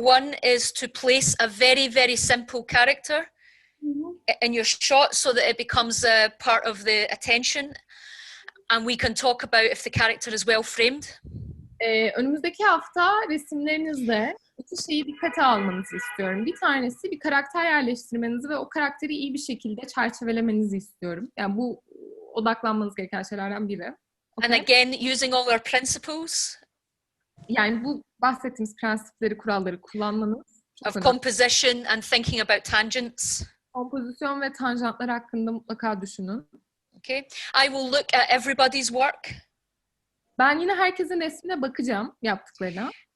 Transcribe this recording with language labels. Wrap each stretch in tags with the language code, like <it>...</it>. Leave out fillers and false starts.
<en>One is to place a very, very simple character in your shot so that it becomes a part of the attention, and we can talk about if the character is well framed.</en> <tr>Önümüzdeki hafta resimlerinizde iki şeyi dikkate almanızı istiyorum. Bir tanesi bir karakter yerleştirmenizi ve o karakteri iyi bir şekilde çerçevelemenizi istiyorum. Yani bu odaklanmanız gereken şeylerden biri.</tr> <en>Okay. And again, using all our principles.</en> <tr>Yani bu bahsettiğimiz prensipleri, kuralları kullanmanız.</tr> <en>Of composition and thinking about tangents.</en> <tr>Kompozisyon ve tanjantlar hakkında mutlaka düşünün.</tr> <en>Okay. I will look at everybody's work.</en> <tr>Ben yine herkesin resmine bakacağım yaptıklarına.</tr>